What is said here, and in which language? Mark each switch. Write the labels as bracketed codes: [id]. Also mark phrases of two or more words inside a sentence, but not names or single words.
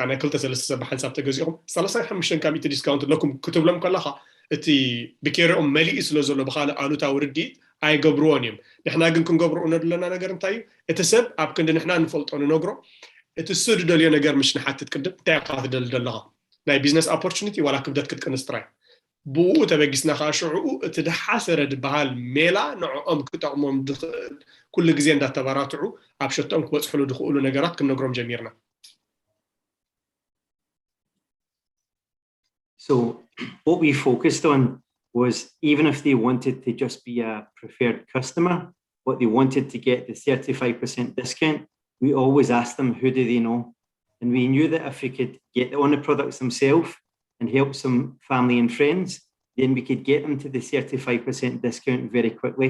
[ti] ናይ 2-3 ሰብ ሓንሳብ ተገዚእኹም 35 ካብ 100 ዲስካውንት ለኩም ክትብሎም ከለኻ እቲ ብኬሪኦም መሊኡ ስለ ዘሎ ብኻልእ ኣሉታዊ ርዲኢት ኣይገብርዎን እዮም ንሕና ግን ክንገብሮ ነድለና ነገር እንታይ እዩ እቲ ሰብ ኣብ ክንዲ ንሕና ንፈልጦ ንነግሮ እቲ እሱ ዝደልዮ ነገር ምሽ ንሓትት ቅድም እንታይ ኢኻ ትደሊ ዘለኻ ናይ [en] business opportunity [ti] ዋላ ክብደት ክትቅንስ ጥራይ ብኡ ተበጊስና ከዓ ሽዑኡ እቲ ድሓሰረ ድበሃል ሜላ ንዕኦም ክጠቕሞም ድኽእል ኩሉ ግዜ እንዳተባራትዑ ኣብ ሸቶም ክበፅሕሉ ድኽእሉ ነገራት ክንነግሮም ጀሚርና [en] So what we focused on was even if they wanted to just be a preferred customer, but they wanted to get the 35% discount, we always asked them, who do they know? And we knew that if we could get on the products themselves and help some family and friends, then we could get them to the 35% discount very quickly.